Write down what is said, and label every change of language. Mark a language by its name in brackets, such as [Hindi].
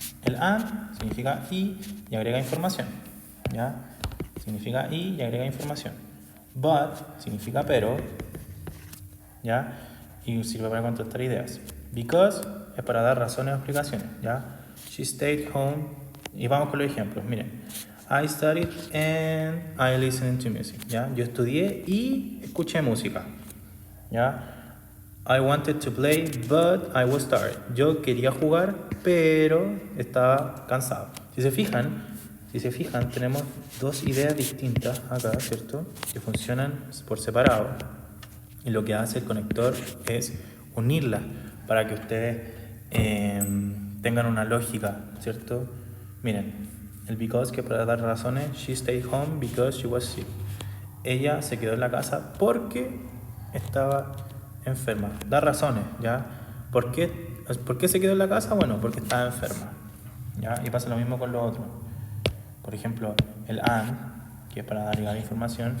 [Spanish] El and significa y agrega información, ¿ya? Significa y agrega información. But significa pero, ¿ya? Y sirve para contrastar ideas. Because es para dar razones o explicaciones, ¿ya? [English] She stayed home. [Spanish] Y vamos con los ejemplos, miren. [English] I studied and I listened to music, ¿ya? [Spanish] Yo estudié y escuché música, ¿ya? [English] I wanted to play, but I was tired. [Spanish] Yo quería jugar, pero estaba cansado. Si se fijan, tenemos dos ideas distintas acá, ¿cierto? Que funcionan por separado. Y lo que hace el conector es unirlas para que ustedes tengan una lógica, ¿cierto? Miren, el because, que para dar razones, [English] she stayed home because she was sick. [Spanish] Ella se quedó en la casa porque estaba enferma. Da razones, ¿ya? ¿Por qué se quedó en la casa? Bueno, porque estaba enferma, ¿ya? Y pasa lo mismo con lo otro. Por ejemplo, el and, que es para dar información.